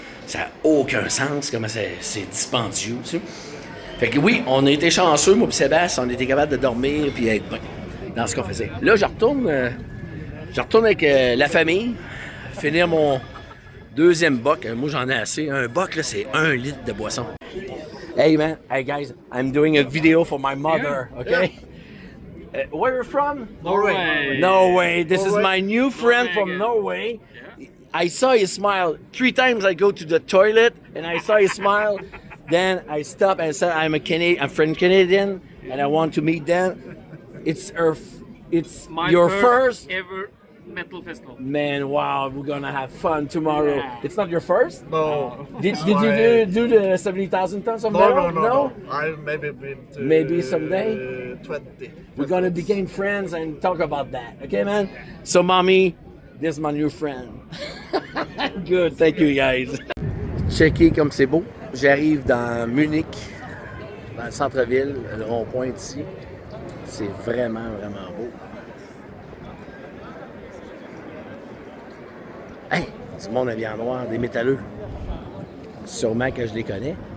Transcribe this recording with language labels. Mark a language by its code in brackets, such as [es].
[fr] Ça n'a aucun sens, comment c'est dispendieux, tu sais. Fait que oui, on a été chanceux, moi et Sébastien, on était capable de dormir et être bien dans ce qu'on faisait. Là, je retourne avec la famille, finir mon deuxième boc. Moi, j'en ai assez. Un boc, là, c'est 1 litre de boisson. [en] Hey, man. Hey, guys. I'm doing a video for my mother, okay? Where are you from? Norway. Norway. This is my new friend from Norway. I saw you smile. 3 times I go to the toilet and I saw you smile. Then I stop and said, I'm French Canadian and I want to meet them. It's My your first ever metal festival. Man, wow, we're gonna have fun tomorrow. Yeah. It's not your first? No. Did you do the 70,000 tons of metal? No. I've maybe been to Maybe someday? 20. We're gonna become friends and talk about that. Okay, man? So, mommy, this is my new friend. Good, thank you, guys. [fr] Checkez comme c'est beau. J'arrive dans Munich, dans le centre-ville, le rond-point ici. C'est vraiment, vraiment beau. Hey, du monde habillé en noir, des métalleux. Sûrement que je les connais.